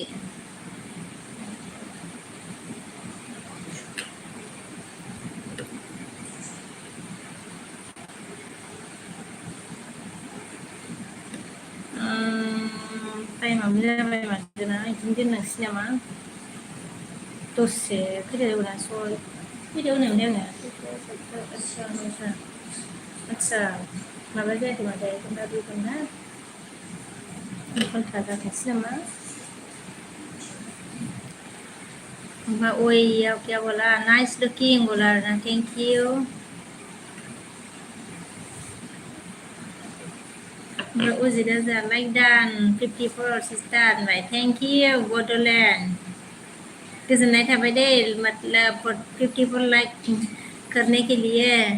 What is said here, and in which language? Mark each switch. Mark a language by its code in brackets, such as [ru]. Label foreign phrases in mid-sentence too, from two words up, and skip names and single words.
[brx] टाइमाबो जाबाय माथो ना बिदिनो दोननोसै नामा दसे फैदो सय फैदो होनोमोन आङो आदसा माबा जायाखै माथो घन्टा 2 घन्टा घन्टा जाथोंसै नामा ओमफ्राय ओइयाव [hi] क्या बोला [en] nice looking [brx] बोला ना [en] thank you [brx] ओमफ्राय उजिदा जा लाइक डान 54 सिस्टार होनबाय [en] thank you [brx] बड'लेण्ड गोजोननाय थाबाय दे [hi] मतलब 54 लाइक करने के लिए